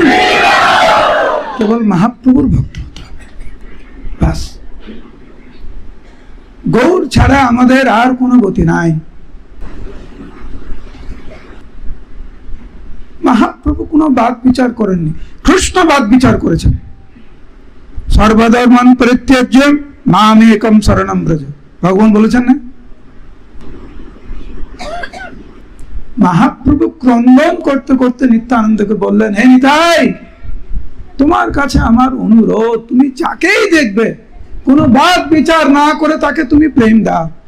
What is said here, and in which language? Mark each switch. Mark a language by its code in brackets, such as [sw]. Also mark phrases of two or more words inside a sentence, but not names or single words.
[bn] কেবল মহাপ্রভুর ভক্ত হতে হবে, বাস। গৌর ছাড়া আমাদের আর কোনো গতি নাই। মহাপ্রভু কোনো বাদ বিচার করেননি, কৃষ্ণ বাদ বিচার করেছেন। [sa] সর্বধর্মান পরিত্যাজ্য মাম একম শরণম ব্রজ, [bn] ভগবান বলেছেন না? মহাপ্রভু ক্রন্দন করতে করতে নিত্যানন্দকে বললেন, হে নিতাই, তোমার কাছে আমার অনুরোধ, তুমি যাকেই দেখবে কোনো বাদ বিচার না করে তাকে তুমি প্রেম দাও।